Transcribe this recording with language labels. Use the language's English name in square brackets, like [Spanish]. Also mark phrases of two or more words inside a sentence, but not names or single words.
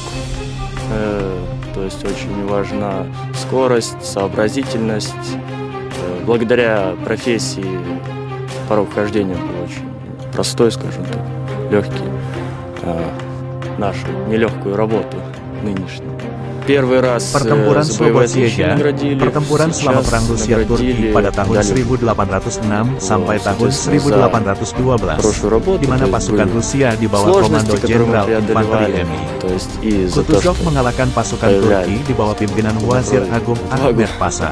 [Russian] То есть очень важна скорость, сообразительность. Благодаря профессии порог хождения был очень простой, скажем так, легкий. Нашу нелегкую работу нынешнюю. Первый раз [Indonesian] Pertempuran Slobozhye, pertempuran selama Perang Rusia-Turki pada tahun 1806 sampai tahun 1812, di mana pasukan Rusia di bawah komando Jenderal Infanteri Mi. Kutuzov mengalahkan pasukan Turki di bawah pimpinan Wazir Agung Ahmed Pasha.